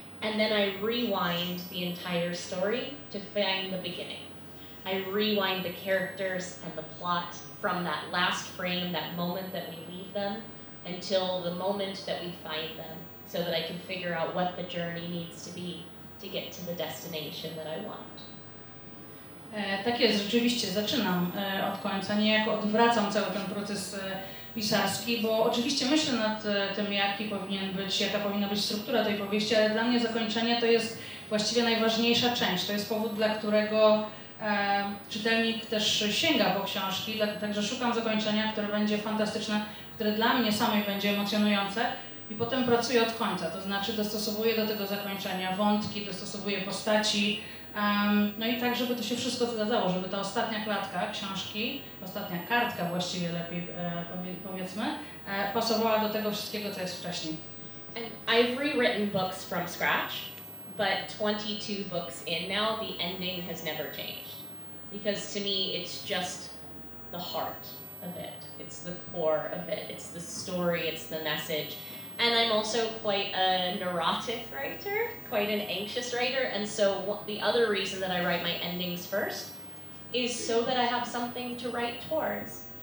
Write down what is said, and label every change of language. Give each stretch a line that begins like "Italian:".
English: And then I rewind the entire story to find the beginning. I rewind the characters and the plot from that last frame, that moment that we leave them, until the moment that we find them, so that I can figure out what the journey needs to be to get to the destination that I want.
Polish: Tak jest, rzeczywiście zaczynam od końca, niejako odwracam cały ten proces pisarski, bo oczywiście myślę nad tym, jaka powinna być struktura tej powieści, ale dla mnie zakończenie to jest właściwie najważniejsza część. To jest powód, dla którego czytelnik też sięga po książki, także szukam zakończenia, które będzie fantastyczne, które dla mnie samej będzie emocjonujące i potem pracuję od końca, to znaczy dostosowuję do tego zakończenia wątki, dostosowuję postaci, no i tak, żeby to się wszystko zgadzało, żeby ta ostatnia klatka książki, ostatnia kartka właściwie lepiej powiedzmy, pasowała do tego wszystkiego, co jest wcześniej.
English: And I've rewritten books from scratch, but 22 books in now, the ending has never changed. Because to me, it's just the heart of it. It's the core of it. It's the story, it's the message. And I'm also quite a neurotic writer, quite an anxious writer, and so the other reason that I write my endings first is so that I have something to write towards.